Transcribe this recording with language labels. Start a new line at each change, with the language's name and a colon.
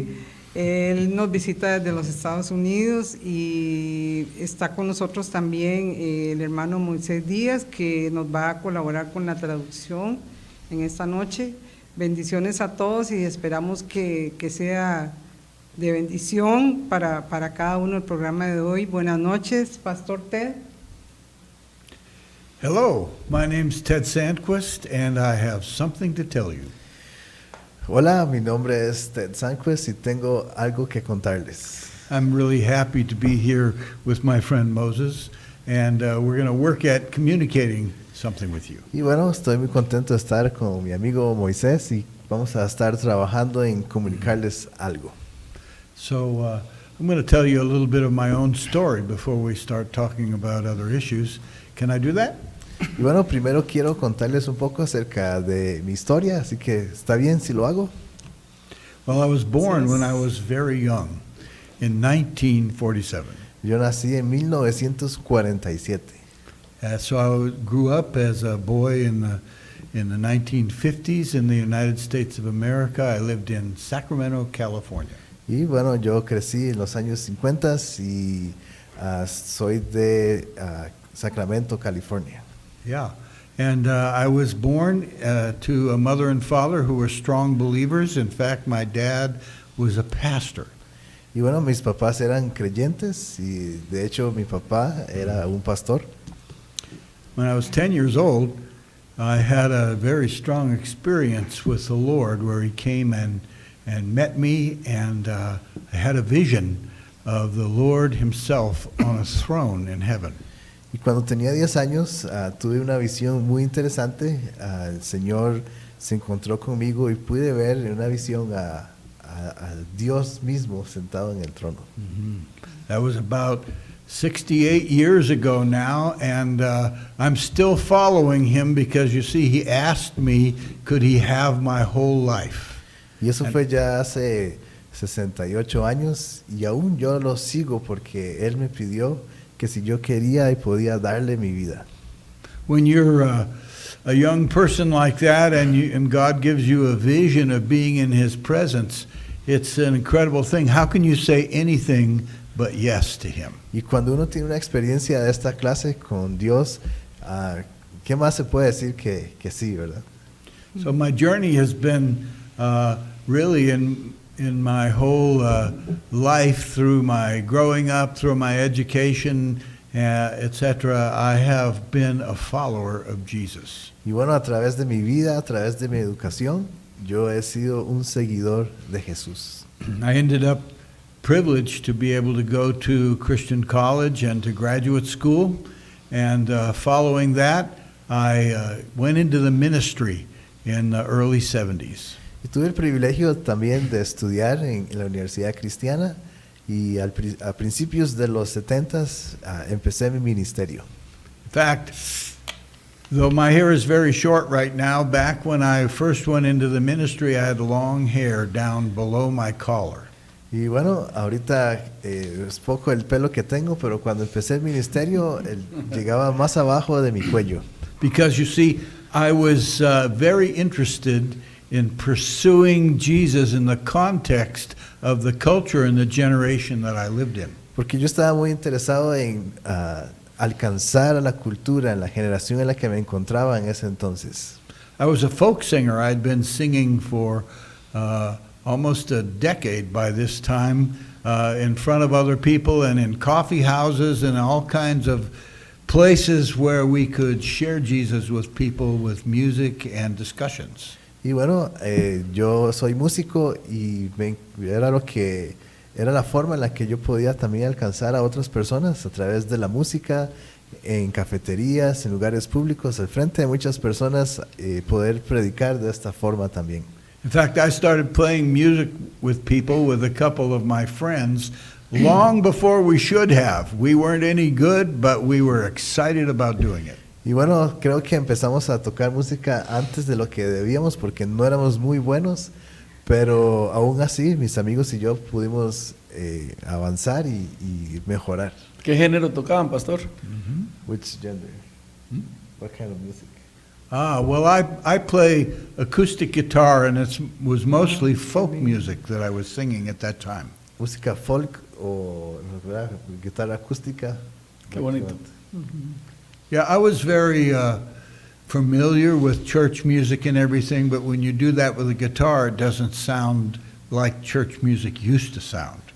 Spanish: Sí, él nos visita desde los Estados Unidos y está con nosotros también el hermano Moisés Díaz, que nos va a colaborar con la traducción en esta noche. Bendiciones a todos y esperamos que sea de bendición para cada uno el programa de hoy. Buenas noches, Pastor Ted.
English: Hello, my name's Ted Sandquist, and I have something to tell you.
Spanish: Hola, mi nombre es Ted Sanquez y tengo algo que contarles.
English: I'm really happy to be here with my friend Moses, and we're going to work at communicating something with you.
Spanish: Y bueno, estoy muy contento de estar con mi amigo Moisés y vamos a estar trabajando en comunicarles algo.
English: So I'm going to tell you a little bit of my own story before we start talking about other issues. Can I do that?
Spanish: Y bueno, primero quiero contarles un poco acerca de mi historia, así que ¿está bien si lo hago?
English: Well, I was born when I was very young, in 1947.
Spanish: Yo nací en 1947.
English: So I grew up as a boy in the 1950s in the United States of America. I lived in Sacramento, California.
Spanish: Y bueno, yo crecí en los años 50 y soy de Sacramento, California.
English: Yeah, and I was born to a mother and father who were strong believers. In fact, my dad was a pastor.
Spanish: Y bueno, mis papás eran creyentes y de hecho mi papá era un pastor.
English: When I was 10 years old, I had a very strong experience with the Lord where he came and met me, and I had a vision of the Lord himself on a throne in heaven.
Spanish: Y cuando tenía 10 años tuve una visión muy interesante. El Señor se encontró conmigo y pude ver en una visión a Dios mismo sentado en el trono.
English: That was about 68 years ago now, and I'm still following him because, you see, he asked me, could he have my whole life?
Spanish: Y eso fue ya hace 68 años y aún yo lo sigo porque Él me pidió que si yo quería y podía darle mi vida.
English: When you're a young person like that and God gives you a vision of being in his presence, it's an incredible thing. How can you say anything but yes to him?
Spanish: Y cuando uno tiene una experiencia de esta clase con Dios, ¿qué más se puede decir que sí, verdad?
English: So my journey has been really in my whole life, through my growing up, through my education, etc. I have been a follower of Jesus.
Spanish: Y bueno, a través de mi vida, a través de mi educación, yo he sido un seguidor de Jesús.
English: I ended up privileged to be able to go to Christian college and to graduate school, and following that, I went into the ministry in the early 70s.
Spanish: Y tuve el privilegio también de estudiar en la Universidad Cristiana y a principios de los 70s empecé mi ministerio.
English: In fact, though my hair is very short right now, back when I first went into the ministry, I had long hair down below my collar.
Spanish: Y bueno, ahorita es poco el pelo que tengo, pero cuando empecé el ministerio llegaba más abajo de mi cuello.
English: Because you see, I was very interested in pursuing Jesus in the context of the culture and the generation that I lived in.
Spanish: Porque yo estaba muy interesado en alcanzar a la cultura, en la generación en la que me encontraba en ese entonces.
English: I was a folk singer. I'd been singing for almost a decade by this time, in front of other people and in coffee houses and all kinds of places where we could share Jesus with people with music and discussions.
Spanish: Y bueno, yo soy músico y era la forma en la que yo podía también alcanzar a otras personas a través de la música, en cafeterías, en lugares públicos, al frente de muchas personas, poder predicar de esta forma también.
English: In fact, I started playing music with people, with a couple of my friends, long before we should have. We weren't any good, but we were excited about doing it.
Spanish: Y bueno, creo que empezamos a tocar música antes de lo que debíamos porque no éramos muy buenos, pero aún así mis amigos y yo pudimos avanzar y mejorar. ¿Qué género tocaban, pastor?
English: Which gender? What kind of music? Well, I play acoustic guitar, and it was mostly folk music that I was singing at that time.
Spanish: Música folk o guitarra acústica. Qué bonito.
English: Yeah, I was very familiar with church music and everything, but when you do that with a guitar, it doesn't sound like church music used to sound.